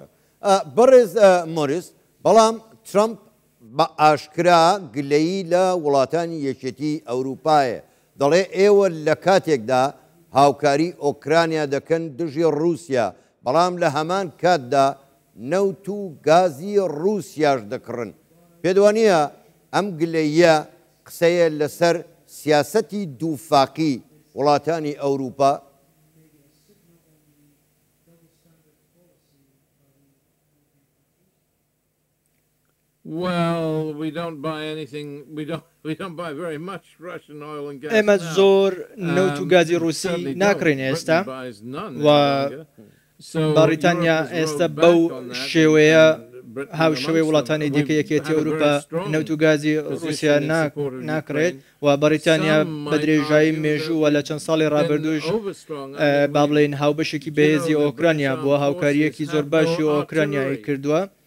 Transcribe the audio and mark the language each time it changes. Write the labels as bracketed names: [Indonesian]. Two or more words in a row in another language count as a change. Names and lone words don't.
[Central Kurdish] بەڕێز مۆریس، بەڵام ترامپ بە ئاشکرا گلەیی لە وڵاتانی یەکێتی ئەوروپایە، دەڵێ ئێوە لە کاتێکدا هاوکاری ئۆکرانیا دەکەن دژی رووسیا بەڵام لە هەمان کاتدا نەوت و گازی رووسیاش دەکڕن پێدوانیە ئەم گلەیە قسەیە لەسەر سیاسەتی دووفاقی وڵاتانی ئەوروپا [English] Well, we don't buy anything. We don't buy very much Russian oil and gas. [Central Kurdish] ئێمە زۆر نەوت و گازی رووسی ناکڕین ئێستا و بەریتانیا ئێستا بەو شێوەیە هاوشێوەی وڵاتانی دیکە یەکێتی ئەوروپا نەوت و گازی رووسیا ناکرێت و بەریتانیا بە درێژایی مێژووە لە چەند ساڵی ڕابردوش با بڵێن هاوبەشێکی بەهێزی ئۆکرانیا بووە هاوکاریەکی زۆر باشی ئۆکرانیایی کردووە